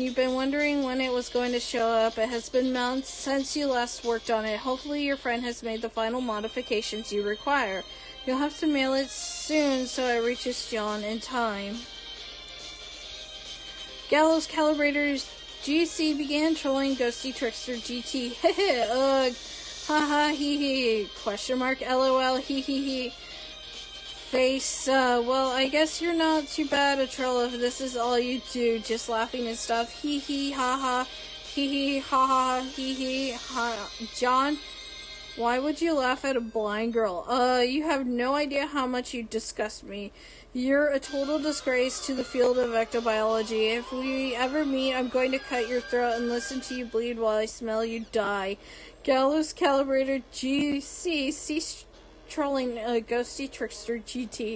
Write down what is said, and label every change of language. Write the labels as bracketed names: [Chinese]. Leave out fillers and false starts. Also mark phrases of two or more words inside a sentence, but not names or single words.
[English] You've been wondering when it was going to show up. It has been months since you last worked on it. Hopefully your friend has made the final modifications you require. You'll have to mail it soon so it reaches John in time. Gallows Calibrators GC began trolling Ghosty Trickster GT. Ugh. Haha hee hee. Question mark LOL hee hee hee. face. Well, I guess you're not too bad a troll if this is all you do, just laughing and stuff. Hee hee ha ha. Hee hee ha ha. Hee hee ha. John, why would you laugh at a blind girl? You have no idea how much you disgust me. You're a total disgrace to the field of ectobiology. If we ever meet, I'm going to cut your throat and listen to you bleed while I smell you die. Gallows Calibrator GC, cease trolling, ghosty trickster GT.